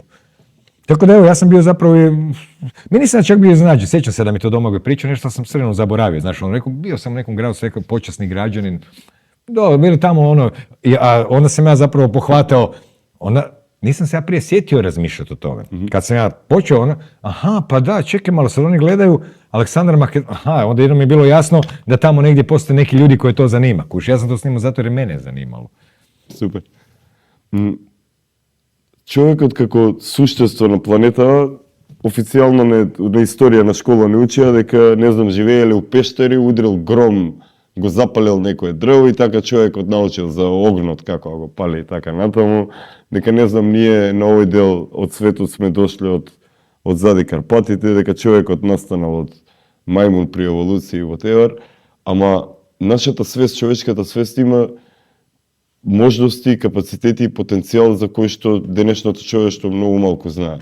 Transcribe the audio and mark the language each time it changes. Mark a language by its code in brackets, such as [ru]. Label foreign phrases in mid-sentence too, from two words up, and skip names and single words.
[hr] Tako da evo, ja sam bio zapravo, mi nisam čak bio iznenađen, sjećam se da mi to Domagoj pričao, nešto sam sredno zaboravio, znaš, on rekao, bio sam u nekom gradu, rekao, počasni građanin, bili tamo ono, a onda sam ja zapravo pohvatao, onda nisam se ja prije sjetio razmišljati o tome. Kad sam ja počeo, aha, pa da, čekaj malo, sad oni gledaju Aleksandar Makedonski, onda jednom mi je bilo jasno da tamo negdje postoje neki ljudi koje to zanima. Kuš, ja sam to snimao zato jer je mene zanimalo. [mk] Супер. Човекот како суштество на планетата официјално на историја на школа не учија дека, не знам, живееле у пештери, удрил гром, го запалил некое дрво и така човекот научил за огнот како го пали и така натаму, дека не знам, ние на овој дел од светот сме дошли од зади Карпатите, дека човекот настанал од мајмун при еволуција и whatever, ама нашата свест, човечката свест има можности, капацитети и потенцијал за кој што денешното човештво многу малку знае.